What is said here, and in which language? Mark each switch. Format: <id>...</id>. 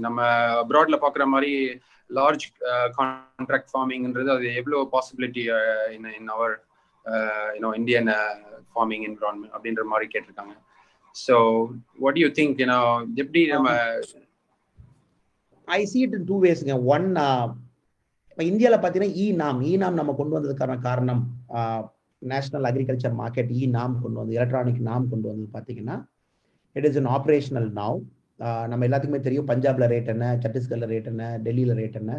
<ta>நம்ம அப்ராட்ல பாக்குற மாதிரி லார்ஜ் கான்ட்ராக்ட் ஃபார்மிங்ன்றது அது எவ்வளவு</ta> <en>possibility in our Indian farming environment</en> <ta>அப்படின்ற மாதிரி கேட்டிருக்காங்க.</ta> <en>So what do you think,</en> <ta>எப்படி நம்ம</ta> <en>I see it in two ways.</en> <ta>One, இந்தியால பாத்தீங்கன்னா ஈநாம் நம்ம கொண்டு வந்ததுக்கான காரணம், நேஷனல் அக்ரிகல்ச்சர் மார்க்கெட் நாம் கொண்டு வந்து எலக்ட்ரானிக் நாம் கொண்டு வந்தது பாத்தீங்கன்னா</ta> <en>It is an operational now.</en> <ta>நம்ம எல்லாத்துக்குமே தெரியும் பஞ்சாப்ல ரேட் என்ன, சத்தீஸ்கர்ல ரேட் என்ன, டெல்லியில ரேட் என்ன.</ta>